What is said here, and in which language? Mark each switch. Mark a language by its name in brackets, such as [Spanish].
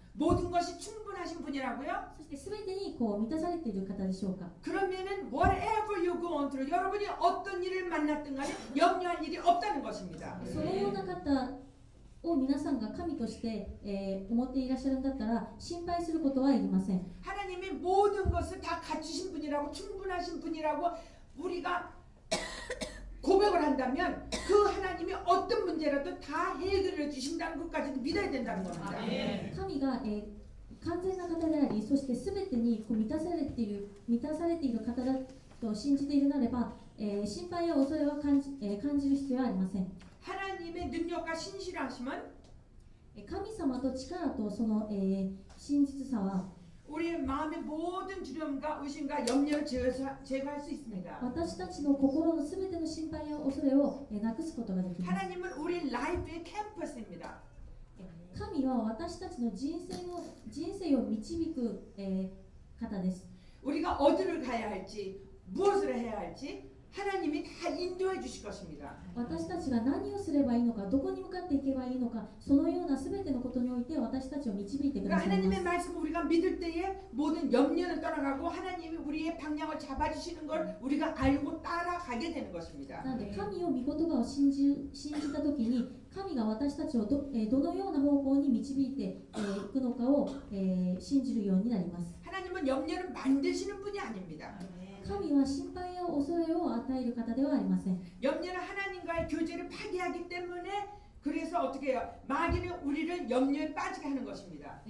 [Korean] 모든 것이 충분하신 분이라고요? [Japanese] そしてすべてにこう満たされている方でしょうか？ [Korean] 그러면은 [English] whatever you go on through, [Korean] 여러분이 어떤 일을 만났든 간에 염려할 일이 없다는 것입니다. [Japanese] そのような方を皆さんが神として、思っていらっしゃるんだったら心配することはいりません。 [Korean] 하나님이 모든 것을 다 갖추신 분이라고 충분하신 분이라고 우리가 고백을 한다면 그 하나님이 어떤 문제라도 다 해결해 주신다는 것까지도 믿어야 된다는 겁니다. [Japanese] 神が、完全な方であり、そして全てにこう満たされている方だと信じているならば、心配や恐れは感じる必要はありません。 [Korean] 하나님의 능력과 신실하심은 [Japanese] 神様と力とその、真実さは [Korean] 우리의 마음의 모든 두려움과 의심과 염려를 제거할 수 있습니다. [Japanese] 私たちの心のすべての心配や恐れをなくすことができます。 [Korean] 하나님은 우리 라이프의 캠퍼스입니다. [Japanese] 神は私たちの人生を導く、方です。 [Korean] 우리가 어디를 가야 할지 무엇을 해야 할지 하나님이 다 인도해 주실 것입니다. [Japanese] 私たちが何をすればいいのか、どこに向かっていけばいいのか、そのようなすべてのことにおいて私たちを導いてくだ [Korean] 그러니까 [Japanese] さいま [Korean] 하나님의 [Japanese] す。 [Korean] 말씀을 우리가 믿을 때에 모든 염려는 떠나가고 하나님이 우리의 방향을 잡아주시는 걸 우리가 알고 따라가게 되는 것입니다. [Japanese] なので神を御言葉を信じたときに神が私たちをどのような方向に導いていくのかを、信じるようになります。 [Korean] 하나님은 염려를 만드시는 분이 아닙니다. [Japanese] 神は心配や恐れを与える方ではありません。 [Korean] 염려는 하나님과의 교제를 파괴하기 때문에 그래서 어떻게 해요? 마귀는 우리를 염려에 빠지게 하는 것입니다.